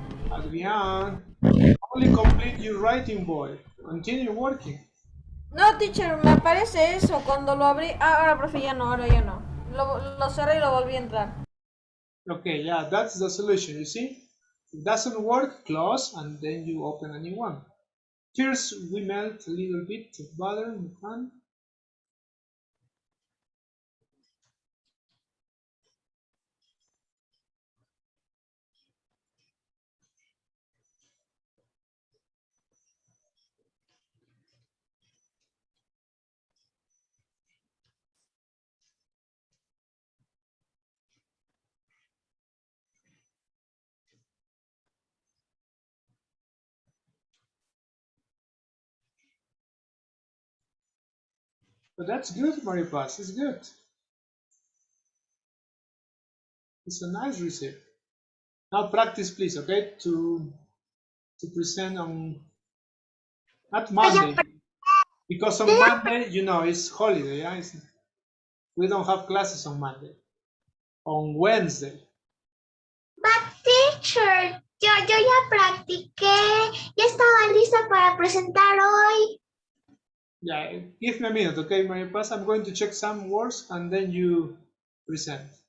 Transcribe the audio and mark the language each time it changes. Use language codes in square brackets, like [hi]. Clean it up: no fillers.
[en] Adrián, only complete your writing, boy. Continue working. [es] No, teacher, me aparece eso cuando lo abrí. Ahora, profe, ahora ya no. Lo cerré y lo volví a entrar. [en] Okay, yeah, that's the solution, you see? If it doesn't work, close, and then you open a new one. First, we melt a little bit of butter in the pan. But that's good, Maripaz, it's good. It's a nice recipe. Now practice, please, okay? To present on, not Monday, because on Monday, you know, it's holiday, yeah? We don't have classes on Monday. On Wednesday. But teacher, [es] yo ya practiqué, ya estaba lista para presentar hoy. [en] Yeah, give me a minute, okay, Maripaz? I'm going to check some words and then you present.